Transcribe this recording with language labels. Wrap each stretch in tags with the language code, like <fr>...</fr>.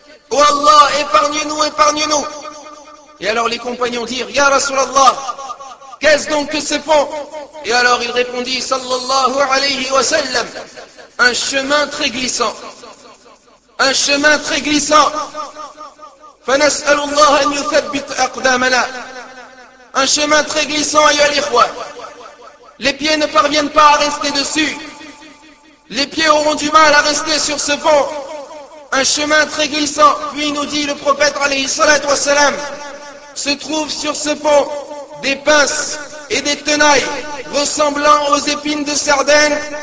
<fr>Ou Allah, épargne-nous, épargne-nous. Et alors les compagnons dirent: Ya Rasulallah, qu'est-ce donc que ce pont? Et alors il répondit sallallahu alayhi wa sallam: un chemin très glissant. Un chemin très glissant.</fr> <ar>فنسأل الله أن يثبت أقدامنا.</ar> <fr>Un chemin très glissant,</fr> <ar>ayyuha al-ikhwa.</ar> <fr>Les pieds ne parviennent pas à rester dessus. Les pieds auront du mal à rester sur ce pont. Un chemin très glissant. Puis nous dit le prophète alayhi salatu wa salam: se trouvent sur ce pont des pinces et des tenailles ressemblant aux épines de sardaines.</fr>